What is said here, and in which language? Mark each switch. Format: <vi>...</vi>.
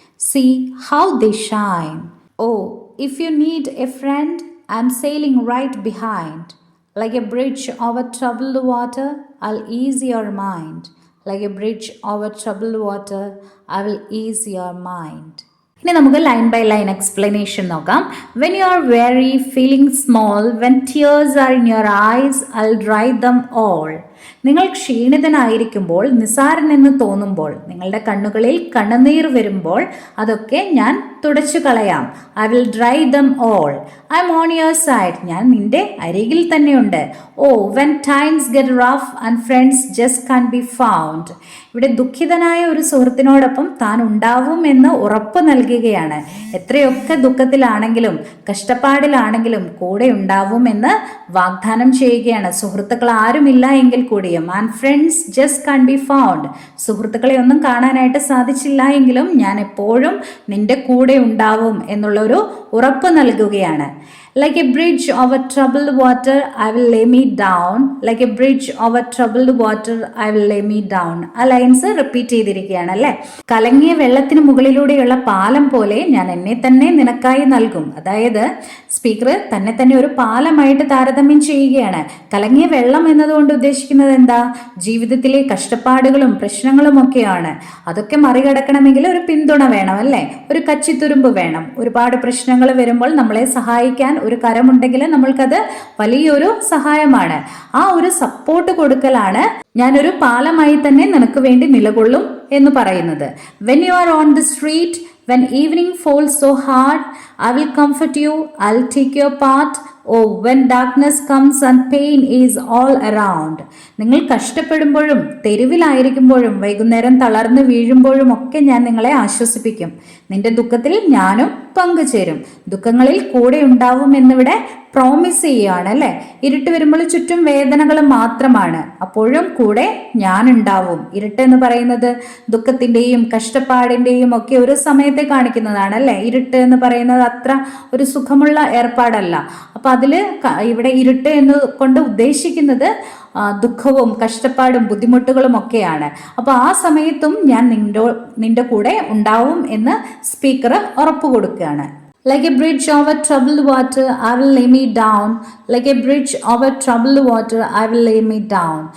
<en>See how they shine. Oh, if you need a friend, I'm sailing right behind. Like a bridge over troubled water, I'll ease your mind. Like a bridge over troubled water, I will ease your mind.</en> <ml>ഇനി നമുക്ക് line by line explanation നോക്കാം.</ml> <en>When you are very feeling small, when tears are in your eyes, I dry them all.</en> <ml>നിങ്ങൾ ക്ഷീണിതനായിരിക്കുമ്പോൾ, നിസാരനെന്ന് തോന്നുമ്പോൾ, നിങ്ങളുടെ കണ്ണുകളിൽ കണ്ണുനീർ വരുമ്പോൾ അതൊക്കെ ഞാൻ തുടച്ചു കളയാം.</ml> <en>I will dry them all. I'm on your side.</en> <ml>ഞാൻ നിന്റെ അരികിൽ തന്നെയുണ്ട്.</ml> <en>Oh, when times get rough and friends just can be found.</en> <ml>ഇവിടെ ദുഃഖിതനായ ഒരു സുഹൃത്തിനോടൊപ്പം താൻ ഉണ്ടാവും എന്ന് ഉറപ്പ് നൽകുകയാണ്. എത്രയൊക്കെ ദുഃഖത്തിലാണെങ്കിലും കഷ്ടപ്പാടിലാണെങ്കിലും കൂടെ ഉണ്ടാവും എന്ന് വാഗ്ദാനം ചെയ്യുകയാണ്. സുഹൃത്തുക്കൾ ആരുമില്ല എങ്കിൽ കൂടിയും,</ml> <en>And friends just can be found.</en> <ml>സുഹൃത്തുക്കളെ ഒന്നും കാണാനായിട്ട് സാധിച്ചില്ല എങ്കിലും ഞാൻ എപ്പോഴും നിന്റെ കൂടെ ഉണ്ടാവും എന്നുള്ളൊരു ഉറപ്പ് നൽകുകയാണ്.</ml> <en>Like a bridge over troubled water, I will lay me down. Like a bridge over troubled water, I will lay me down.</en> <ml>ആ ലൈൻസ് റിപ്പീറ്റ് ചെയ്തിരിക്കുകയാണ് അല്ലേ. കലങ്ങിയ വെള്ളത്തിന് മുകളിലൂടെയുള്ള പാലം പോലെ ഞാൻ എന്നെ തന്നെ നിനക്കായി നൽകും. അതായത് സ്പീക്കർ തന്നെ തന്നെ ഒരു പാലമായിട്ട് താരതമ്യം ചെയ്യുകയാണ്. കലങ്ങിയ വെള്ളം എന്നതുകൊണ്ട് ഉദ്ദേശിക്കുന്നത് എന്താ? ജീവിതത്തിലെ കഷ്ടപ്പാടുകളും പ്രശ്നങ്ങളും ഒക്കെയാണ്. അതൊക്കെ മറികടക്കണമെങ്കിൽ ഒരു പിന്തുണ വേണം അല്ലേ, ഒരു കച്ചിത്തുരുമ്പ് വേണം. ഒരുപാട് പ്രശ്നങ്ങൾ വരുമ്പോൾ നമ്മളെ സഹായിക്കാൻ ഒരു കരമുണ്ടെങ്കിൽ നമ്മൾക്കത് വലിയൊരു സഹായമാണ്. ആ ഒരു സപ്പോർട്ട് കൊടുക്കലാണ് ഞാനൊരു പാലമായി തന്നെ നിനക്ക് വേണ്ടി നിലകൊള്ളും എന്ന് പറയുന്നത്.</ml> <en>When you are on the street, when evening falls so hard, I will comfort you, I'll take your part. Oh, when darkness comes and pain is all around.</en> <ml>നിങ്ങൾ കഷ്ടപ്പെടുമ്പോഴും തെരുവിലായിരിക്കുമ്പോഴും വൈകുന്നേരം തളർന്നു വീഴുമ്പോഴും ഒക്കെ ഞാൻ നിങ്ങളെ ആശ്വസിപ്പിക്കും. നിന്റെ ദുഃഖത്തിൽ ഞാനും പങ്കുചേരും. ദുഃഖങ്ങളിൽ കൂടെ ഉണ്ടാവും എന്നിവിടെ പ്രോമിസ് ചെയ്യുകയാണ് അല്ലേ. ഇരുട്ട് വരുമ്പോൾ ചുറ്റും വേദനകൾ മാത്രമാണ്, അപ്പോഴും കൂടെ ഞാനുണ്ടാവും. ഇരുട്ട് എന്ന് പറയുന്നത് ദുഃഖത്തിൻ്റെയും കഷ്ടപ്പാടിൻ്റെയും ഒക്കെ ഒരു സമയത്തെ കാണിക്കുന്നതാണ് അല്ലേ. ഇരുട്ട് എന്ന് പറയുന്നത് അത്ര ഒരു സുഖമുള്ള ഏർപ്പാടല്ല. അപ്പം ഇവിടെ ഇരുട്ട് എന്ന് കൊണ്ട് ഉദ്ദേശിക്കുന്നത് ദുഃഖവും കഷ്ടപ്പാടും ബുദ്ധിമുട്ടുകളും ഒക്കെയാണ്. അപ്പോൾ ആ സമയത്തും ഞാൻ നിന്റെ കൂടെ ഉണ്ടാവും എന്ന് സ്പീക്കർ ഉറപ്പ് കൊടുക്കുകയാണ്.</ml> <en>Like a bridge over troubled water, I will lay me down. Like a bridge over troubled water, I will lay me down.</en>